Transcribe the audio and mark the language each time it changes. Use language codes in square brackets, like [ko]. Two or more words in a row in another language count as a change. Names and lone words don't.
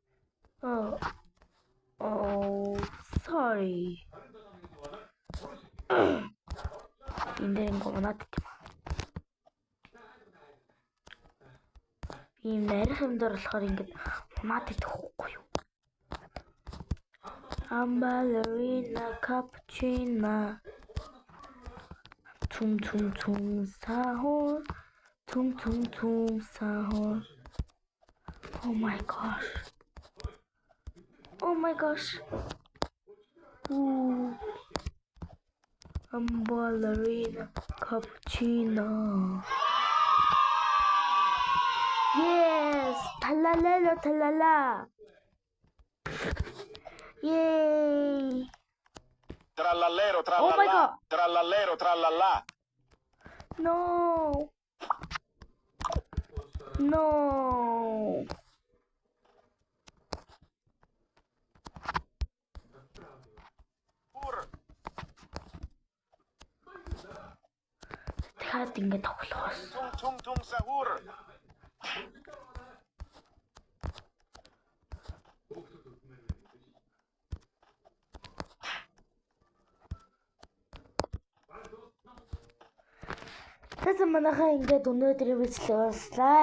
[en] Sorry. [mn] Энэ дээр гомнаад тийм. Би нарийнх юм дээр болохоор ингэж унаад идэх хөхгүй юу. Ballerina cappuccino. Tum tum tum sahur. Tum tum tum sahur. [en] Oh my gosh. Oh my gosh. Ballerina cappuccino. Yes! Talalelo talala. Yay! Trallallero, Oh my trallallà. God. Trallallero, trallallà. No! No! [mn] Дахиад ингэ тоглоос. Tung tung tung sahur. Тэсэн манайхаа ингээд өнөөдрийн бичлэг баслаа.